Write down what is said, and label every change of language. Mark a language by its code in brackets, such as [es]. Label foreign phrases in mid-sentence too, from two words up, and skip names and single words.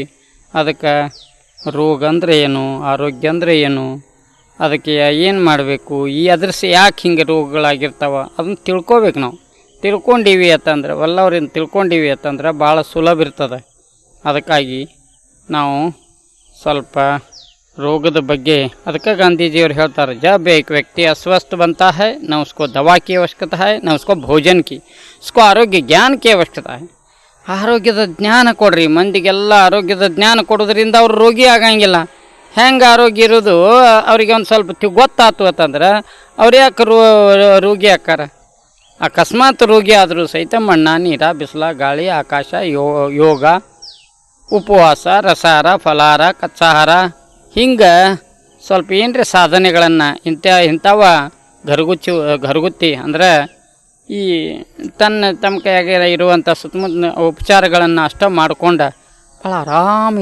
[kn] ಅದಕ್ಕೆ ರೋಗ ಅಂದರೆ ಏನು, ಆರೋಗ್ಯ ಅಂದರೆ ಏನು, ಅದಕ್ಕೆ ಏನು ಮಾಡಬೇಕು, ಯಾಕೆ ಹಿಂಗೆ ರೋಗಗಳಾಗಿರ್ತಾವೆ ಅದನ್ನು ತಿಳ್ಕೊಬೇಕು. ನಾವು ತಿಳ್ಕೊಂಡೀವಿ ಅಂತಂದ್ರೆ ಎಲ್ಲವ್ರಿಂದ ತಿಳ್ಕೊಂಡೀವಿ ಅಂತಂದ್ರೆ ಭಾಳ ಸುಲಭ ಇರ್ತದೆ. ಅದಕ್ಕಾಗಿ ನಾವು ಸ್ವಲ್ಪ ರೋಗದ ಬಗ್ಗೆ, ಅದಕ್ಕೆ ಗಾಂಧೀಜಿಯವರು ಹೇಳ್ತಾರೆ, [hi] जब एक व्यक्ति अस्वस्थ बनता है न उसको दवा की आवश्यकता है न उसको भोजन की, उसको आरोग्य ज्ञान की आवश्यकता है. [kn] ಆರೋಗ್ಯದ ಜ್ಞಾನ ಕೊಡ್ರಿ, ಮಂದಿಗೆಲ್ಲ ಆರೋಗ್ಯದ ಜ್ಞಾನ ಕೊಡೋದ್ರಿಂದ ಅವ್ರು ರೋಗಿ ಆಗಂಗಿಲ್ಲ. ಹೆಂಗೆ ಆರೋಗ್ಯ ಇರೋದು ಅವರಿಗೆ ಒಂದು ಸ್ವಲ್ಪ ಗೊತ್ತಾಯ್ತು ಅಂತಂದ್ರೆ ಅವ್ರು ಯಾಕೆ ರೋಗಿ ಆಕಾರ. ಅಕಸ್ಮಾತ್ ರೋಗಿ ಆದರೂ ಸಹಿತ ಮಣ್ಣ ನೀರ ಬಿಸಿಲ ಗಾಳಿ ಆಕಾಶ ಯೋಗ ಉಪವಾಸ ರಸಾಹಾರ ಫಲಾಹಾರ ಕಚ್ಚಾಹಾರ ಹಿಂಗೆ ಸ್ವಲ್ಪ ಏನರ ಸಾಧನೆಗಳನ್ನು ಇಂಥವ ಘರಗುತ್ತಿ ಅಂದ್ರೆ ಈ ತಮ್ಮ ಕೈಯಾಗ ಇರುವಂಥ ಸುತ್ತಮುತ್ತ ಉಪಚಾರಗಳನ್ನು ಅಷ್ಟೇ ಮಾಡ್ಕೊಂಡು ಭಾಳ ಆರಾಮಿರ್ಬೋದು.